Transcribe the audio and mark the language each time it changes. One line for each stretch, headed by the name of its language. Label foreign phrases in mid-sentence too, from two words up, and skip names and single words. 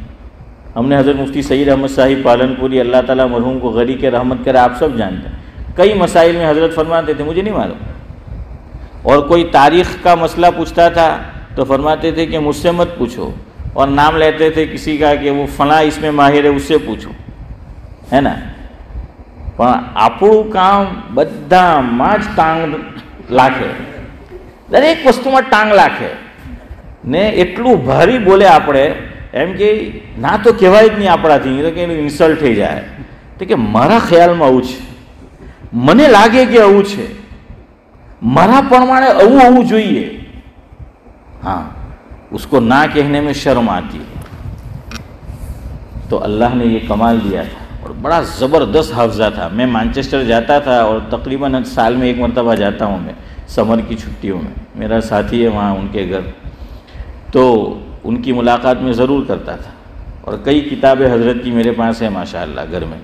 Urdu: ہم نے حضرت مفتی سعید احمد صاحب پالنپوری، اللہ تعالیٰ مرحوم کو غری کے رحمت کرے، آپ سب جانتے ہیں، کئی مسائل میں حضرت فرماتے تھے مجھے نہیں معلوم، اور کوئی تاریخ کا مسئلہ پوچھتا تھا تو فرماتے تھے کہ مجھ سے مت پوچھو، اور نام لیتے تھے کسی کا کہ وہ فلاں اس میں ماہر ہے، اس سے پوچھو، ہے نا۔
Gujarati: પણ આપણું કામ બધામાં જ ટાંગ લાખે, દરેક વસ્તુમાં ટાંગ લાખે ને એટલું ભારી બોલે આપણે, એમ કે ના તો કહેવાય જ નહીં આપણાથી, તો કે એનું ઇન્સલ્ટ થઈ જાય, તો કે મારા ખ્યાલમાં આવું છે, મને લાગે કે આવું છે, મારા પ્રમાણે આવું હોવું જોઈએ।
Urdu: ہاں، اس کو نہ کہنے میں شرم آتی ہے۔ تو اللہ نے یہ کمال دیا تھا، اور بڑا زبردست حافظہ تھا۔ میں مانچسٹر جاتا تھا، اور تقریباً سال میں ایک مرتبہ جاتا ہوں میں، سمر کی چھٹیوں میں، میرا ساتھی ہے وہاں ان کے گھر، تو ان کی ملاقات میں ضرور کرتا تھا، اور کئی کتابیں حضرت کی میرے پاس ہیں ماشاءاللہ گھر میں۔